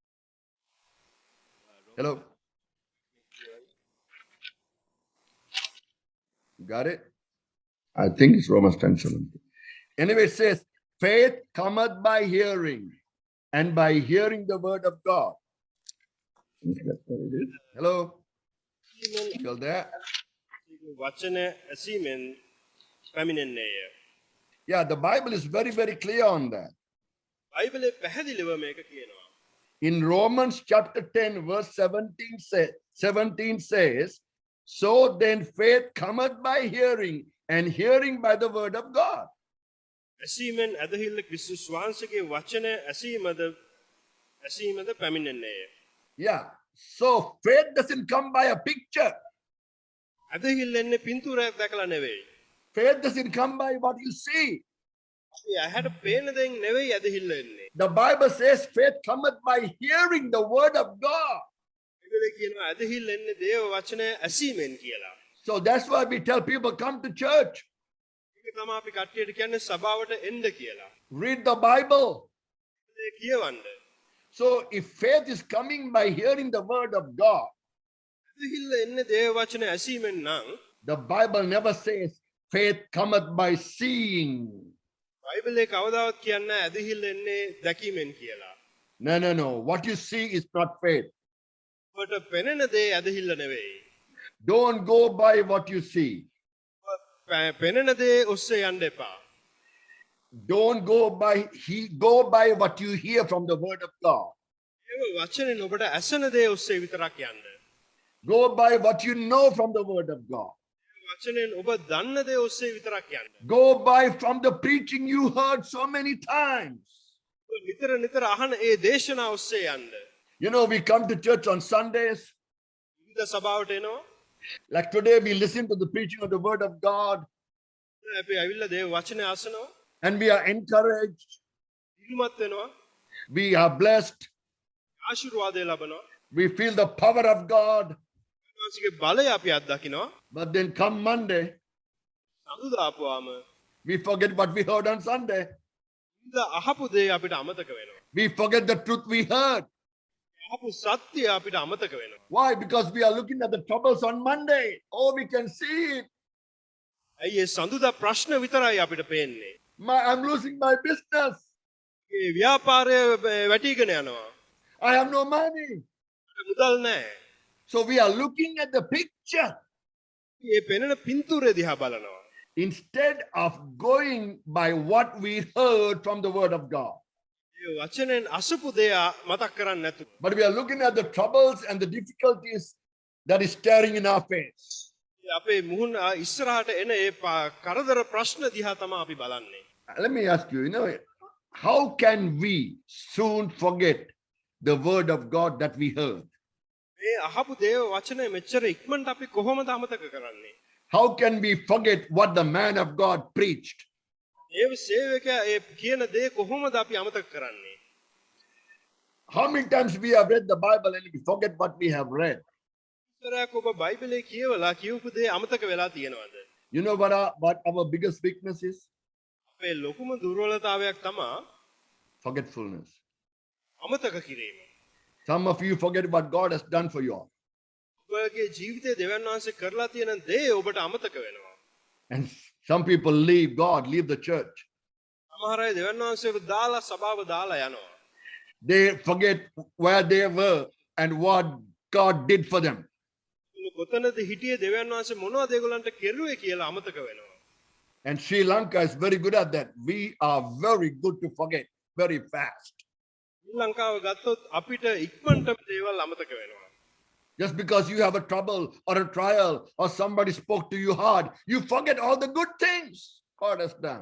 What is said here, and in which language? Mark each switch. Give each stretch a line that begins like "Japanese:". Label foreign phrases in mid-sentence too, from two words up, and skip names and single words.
English: Hello? Got it? I think it's Romans 10:17. Anyway, it says, faith cometh by hearing, and by hearing the word of God. Hello? Still there?
Sinhala: වචන ඇසීමෙන් පැමිණෙන්නේය.
English: Yeah, the Bible is very, very clear on that.
Sinhala: බයිබලයේ පැහැදිලිව මේක කියනවා.
English: In Romans chapter 10, verse 17 says, so then faith cometh by hearing, and hearing by the word of God.
Sinhala: ඇසීමෙන් ඇදහිල්ල ක්‍රිස්තුස් වහන්සේගේ වචන ඇසීමද පැමිණෙන්නේය.
English: Yeah, so faith doesn't come by a picture.
Sinhala: ඇදහිල්ල එන්නේ පින්තූරයක් දැකලා නෙවෙයි.
English: Faith doesn't come by what you see.
Sinhala: අපි ඇහැට පේන දෙයින් නෙවෙයි ඇදහිල්ල එන්නේ.
English: The Bible says faith cometh by hearing the word of God.
Sinhala: බයිබලයේ කියනවා ඇදහිල්ල එන්නේ දේව වචනය ඇසීමෙන් කියලා.
English: So that's why we tell people come to church,
Sinhala: ඒක තමයි අපි කට්ටියට කියන්නේ සභාවට එන්න කියලා.
English: read the Bible.
Sinhala: ඒ කියවන්න.
English: So if faith is coming by hearing the word of God,
Sinhala: ඇදහිල්ල එන්නේ දේව වචන ඇසීමෙන් නම්
English: the Bible never says faith cometh by seeing.
Sinhala: බයිබලයේ කවදාවත් කියන්නේ ඇදහිල්ල එන්නේ දැකීමෙන් කියලා.
English: No. What you see is not faith.
Sinhala: ඔබට පෙනෙන දේ ඇදහිල්ල නෙවෙයි.
English: Don't go by what you see.
Sinhala: පෙනෙන දේ ඔස්සේ යන්න එපා.
English: Don't go by what you hear from the word of God.
Sinhala: ඒ වචනෙන් ඔබට ඇසෙන දේ ඔස්සේ විතරක් යන්න.
English: Go by what you know from the word of God.
Sinhala: වචනෙන් ඔබ දන්න දේ ඔස්සේ විතරක් යන්න.
English: Go by from the preaching you heard so many times.
Sinhala: නිතර නිතර අහන ඒ දේශනා ඔස්සේ යන්න.
English: You know, we come to church on Sundays.
Sinhala: විවිධ සභාවට එනවා.
English: Like today, we listen to the preaching of the word of God
Sinhala: අපි ඇවිල්ලා දේව වචනේ අසනවා.
English: and we are encouraged.
Sinhala: ඉල්මත් වෙනවා.
English: We are blessed.
Sinhala: ආශිර්වාදය ලබනවා.
English: We feel the power of God.
Sinhala: උන්වහන්සේගේ බලය අපි අත්දකිනවා.
English: But then come Monday,
Sinhala: සඳුදා ආපුවාම
English: we forget what we heard on Sunday.
Sinhala: ඉඳ අහපු දේ අපිට අමතක වෙනවා.
English: We forget the truth we heard.
Sinhala: අහපු සත්‍ය අපිට අමතක වෙනවා.
English: Why? Because we are looking at the troubles on Monday. Oh, we can see it.
Sinhala: ඇයි ඒ සඳුදා ප්‍රශ්න විතරයි අපිට පේන්නේ.
English: I'm losing my business.
Sinhala: ඒ ව්‍යාපාරය වැටිගෙන යනවා.
English: I have no money.
Sinhala: මුදල් නැහැ.
English: So we are looking at the picture
Sinhala: මේ පෙනෙන පින්තූරය දිහා බලනවා.
English: instead of going by what we heard from the word of God.
Sinhala: ඒ වචනෙන් අසපු දේ මතක් කරන්නේ නැතුව.
English: But we are looking at the troubles and the difficulties that is staring in our face.
Sinhala: අපේ මුහුණ ඉස්සරහට එන ඒ කරදර ප්‍රශ්න දිහා තමයි අපි බලන්නේ.
English: Let me ask you, how can we soon forget the word of God that we heard?
Sinhala: මේ අහපු දේව වචනේ මෙච්චර ඉක්මනට අපි කොහොමද අමතක කරන්නේ?
English: How can we forget what the man of God preached?
Sinhala: ඒ සේවකයා ඒ කියන දේ කොහොමද අපි අමතක කරන්නේ?
English: How many times we have read the Bible and we forget what we have read?
Sinhala: ඉස්සරහක ඔබ බයිබලේ කියවලා කියවපු දේ අමතක වෙලා තියෙනවද?
English: You know what our biggest weakness is?
Sinhala: අපේ ලොකුම දුර්වලතාවයක් තමයි
English: Forgetfulness.
Sinhala: අමතක කිරීම.
English: Some of you forget what God has done for you all.
Sinhala: ඔබගේ ජීවිතේ දෙවියන් වහන්සේ කරලා තියෙන දේ ඔබට අමතක වෙනවා.
English: And some people leave God, leave the church.
Sinhala: සමහර අය දෙවියන් වහන්සේව දාලා සභාව දාලා යනවා.
English: They forget where they were and what God did for them.
Sinhala: කොතනද හිටියේ දෙවියන් වහන්සේ මොනවද ඒගොල්ලන්ට කෙරුවේ කියලා අමතක වෙනවා.
English: And Sri Lanka is very good at that. We are very good to forget very fast.
Sinhala: ශ්‍රී ලංකාව ගත්තොත් අපිට ඉක්මනටම දේවල් අමතක වෙනවා.
English: Just because you have a trouble or a trial or somebody spoke to you hard, you forget all the good things God has done.